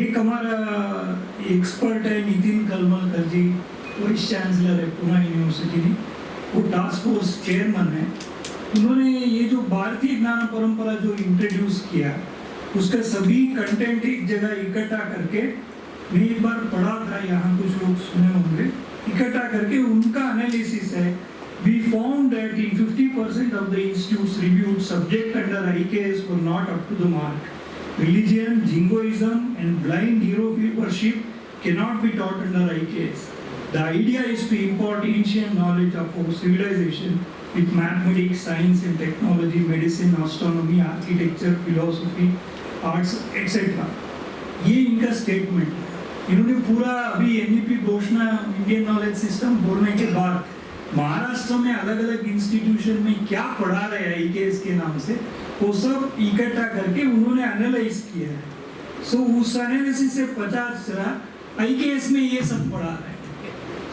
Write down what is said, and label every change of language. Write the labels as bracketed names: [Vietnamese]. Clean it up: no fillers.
[Hindi] एक हमारा एक्सपर्ट है नितिन कलमलकर जी, वाइस चांसलर है पुणे यूनिवर्सिटी में, वो टास्क फोर्स चेयरमैन है। उन्होंने ये जो भारतीय ज्ञान परंपरा जो इंट्रोड्यूस किया, उसका सभी कंटेंट एक जगह इकट्ठा करके, मैं एक बार पढ़ा था, यहाँ कुछ लोग सुने होंगे, इकट्ठा करके उनका एनालिसिस है। [English] We found that in 50% of the institutes reviewed, subject under IKS were not up to the mark. Religion, jingoism and blind hero worship cannot be taught under IKS. The idea is to impart ancient knowledge of our civilization with mathematics, science and technology, medicine, astronomy, architecture, philosophy, arts, etc. [Hindi] ये इनका statement है। इन्होंने पूरा अभी NEP घोषणा, Indian knowledge system बोलने के बाद महाराष्ट्र में अलग अलग इंस्टीट्यूशन में क्या पढ़ा रहे हैं आईकेएस के नाम से, वो सब इकट्ठा करके उन्होंने एनालाइज किया है। सो उस एनालिसिस से पता चला आईकेएस में ये सब पढ़ा रहे हैं।